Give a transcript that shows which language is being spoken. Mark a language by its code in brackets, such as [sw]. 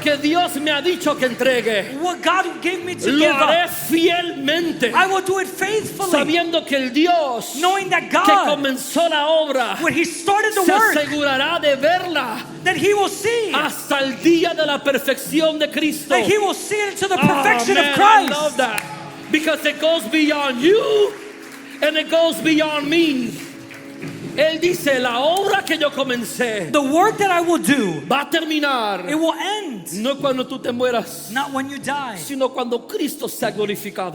[es] que Dios me ha dicho que entregue, [en] what God gave me to [es] lo [en] give [es] haré [en] up. [es] fielmente, [en] I will do it faithfully, [es] sabiendo que el Dios [en] knowing that [es] que [en] God, [es] comenzó la obra [en] when He started the [es] se [en] work, [es] asegurará de verla [en] that He will see, [es] hasta el día de la perfección de Cristo. [en] that He will see it to the Oh, perfection man, of I Christ. love that because it goes beyond you and it goes beyond me. [es] Él dice, la obra que yo comencé [en] The work that I will do, [es] va a terminar [en] it will end, [es] no cuando tú te mueras, [en] not when you die, [es] sino cuando Cristo sea glorificado.